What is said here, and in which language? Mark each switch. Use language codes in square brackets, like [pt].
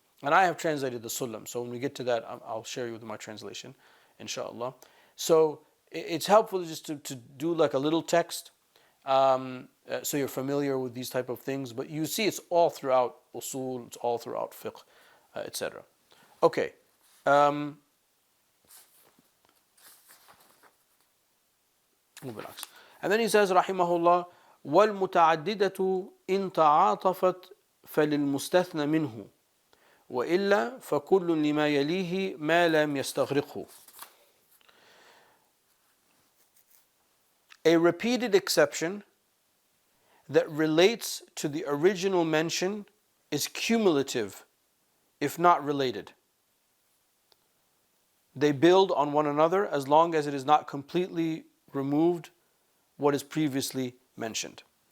[en] And I have translated the Sulam, so when we get to that, I'll share you with my translation, inshallah. So it's helpful just to do like a little text, so you're familiar with these type of things. But you see, it's all throughout usul, it's all throughout fiqh, etc. Okay. And then he says, [ar] rahimahullah, وَالْمُتَعَدِّدَةُ إِن تَعَاطَفَتْ فَلِلْمُسْتَثْنَ مِنْهُ وَإِلَّا فَكُلٌّ لِمَا يَلِيهِ مَا لَمْ يَسْتَغْرِقْهُ. [en] A repeated exception that relates to the original mention is cumulative, if not related. They build on one another as long as it is not completely removed what is previously mentioned.